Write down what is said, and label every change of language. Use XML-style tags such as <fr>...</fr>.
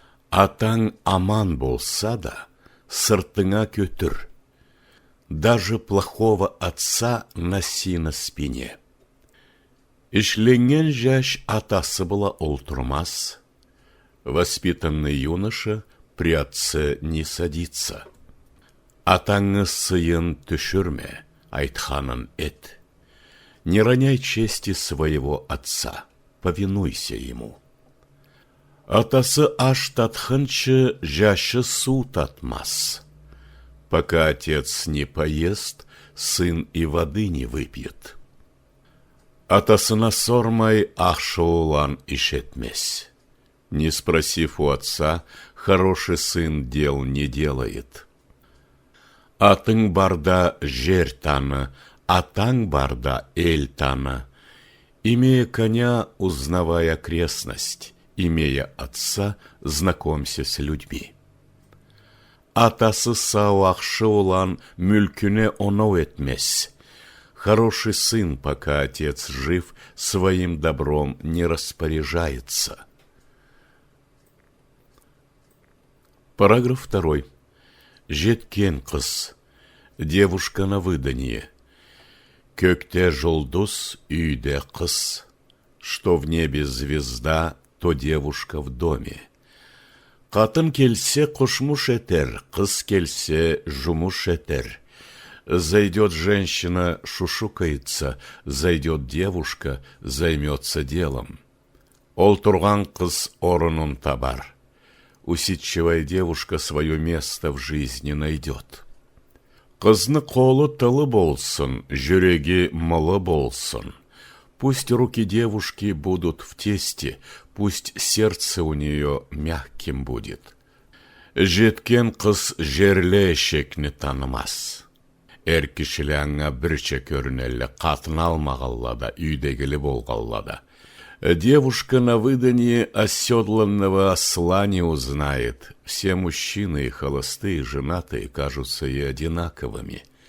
<kum>Атаң аман болса да, сыртыңа көтір.</kum> <ru>Даже плохого отца носи на спине.</ru> <kum>Ішленген жаш атасы была олтурмас.</kum> <ru>Воспитанный юноша при отце не садится.</ru> <kum>Атаңы сыйын түшірме, айтханын эт.</kum> <ru>Не роняй чести своего отца, повинуйся ему.</ru> <kum>Атасы аш татхынчы, жашы су татмас.</kum> <ru>Пока отец не поест, сын и воды не выпьет.</ru> <kum>Атасына сормай, ақшы улан ишетмес.</kum> <ru>Не спросив у отца, хороший сын дел не делает.</ru> <kum>Атың барда жер таны, атаң барда эль таны.</kum> <ru>Имея коня, узнавай окрестность, имея отца, знакомься с людьми.</ru> <kum>Атасы сау ақшы улан мүлкіне онау этмес.</kum> <ru>Хороший сын, пока отец жив, своим добром не распоряжается. Параграф 2.</ru> <kum>Жеткен қыз.</kum> <ru>Девушка на выданье.</ru> <kum>Көкте жұлдыз, үйде қыз.</kum> <ru>Что в небе звезда, то девушка в доме.</ru> <kum>Қатын келсе құшмуш етер, қыз келсе жұмуш етер.</kum> <ru>Зайдет женщина, шушукается, зайдет девушка, займется делом.</ru> <kum>Ол тұрған қыз орынын табар.</kum> <ru>Усидчивая девушка свое место в жизни найдет.</ru> <kum>Қызны қолы тылы болсын, жүрегі мылы болсын.</kum> <ru>Пусть руки девушки будут в тесте, пусть сердце у нее мягким будет.</ru> <kum>Жеткен қыз жерлі шекні танымас. Әр кішілі аңа бірче көрінелі, қатын алмағаллада, үйдегілі болғаллада.</kum> <ru>Девушка на выданье оседланного осла не узнает. Все мужчины, и холостые, и женатые, кажутся и одинаковыми.</ru>